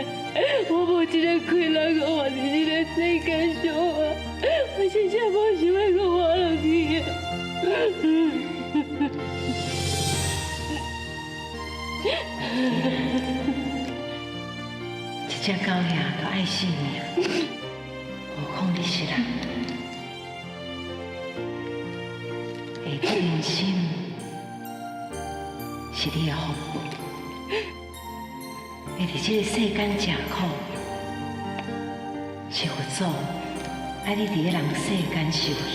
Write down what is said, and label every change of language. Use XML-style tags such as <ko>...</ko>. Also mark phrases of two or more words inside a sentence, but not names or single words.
<nan>我无一个快乐个活伫这个世界上啊！我真正无想要搁活落去啊！一只狗仔都爱死命，何况你是人？下得人心是你的福报，会伫这个世间吃苦，是佛祖爱你伫个人世间修行。</nan>